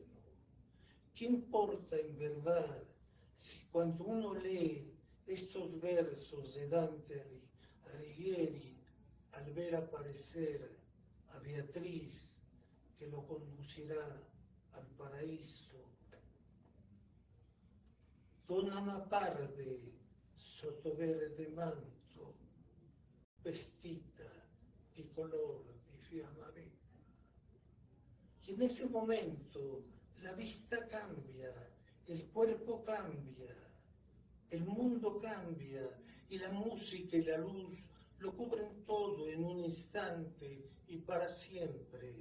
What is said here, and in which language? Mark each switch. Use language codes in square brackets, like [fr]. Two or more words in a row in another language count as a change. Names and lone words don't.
[es] ¿Qué importa en verdad si cuando uno lee estos versos de Dante Alighieri, al ver aparecer a Beatriz, que lo conducirá al paraíso, [it] donna una parve sotto verde manto, vestita di color di fiamma viva? [es] Y en ese momento la vista cambia, el cuerpo cambia, el mundo cambia y la música y la luz lo cubren todo en un instante y para siempre.